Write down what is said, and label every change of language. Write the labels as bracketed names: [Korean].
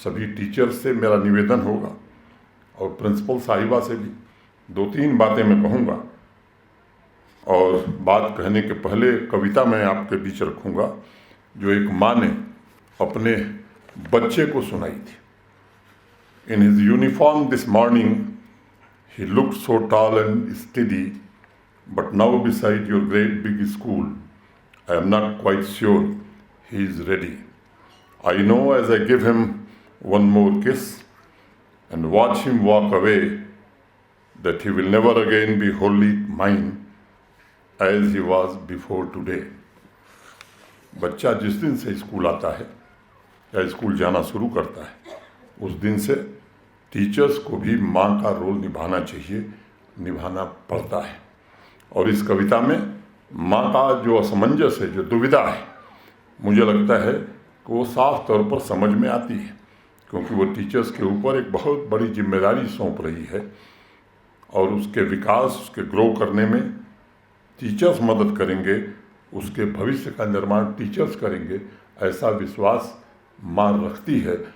[Hindi] सभी टीचर्स से मेरा निवेदन होगा और प्रिंसिपल साहिबा से भी 2-3 बातें मैं कहूँगा। और बात कहने के पहले कविता मैं आपके बीच रखूँगा जो एक माँ ने अपने बच्चे को सुनाई थी। [English] In his uniform this morning, he looked so tall and steady, but now beside your great big school, I am not quite sure he is ready. I know as I give him one more kiss and watch him walk away, that he will never again be wholly mine as he was before today. [Hindi] बच्चा जिस दिन से school आता है या school जाना शुरू करता है, उस दिन से टीचर्स को भी माँ का रोल निभाना चाहिए, निभाना पड़ता है। और इस कविता में माँ का जो असमंजस है, जो दुविधा है, मुझे लगता है कि वो साफ तौर पर समझ में आती है, क्योंकि वो टीचर्स के ऊपर एक बहुत बड़ी जिम्मेदारी सौंप रही है और उसके विकास, उसके ग्रो करने में टीचर्स मदद करेंगे, उसके भविष्य का निर्माण टीचर्स करेंगे, ऐसा विश्वास माँ रखती है।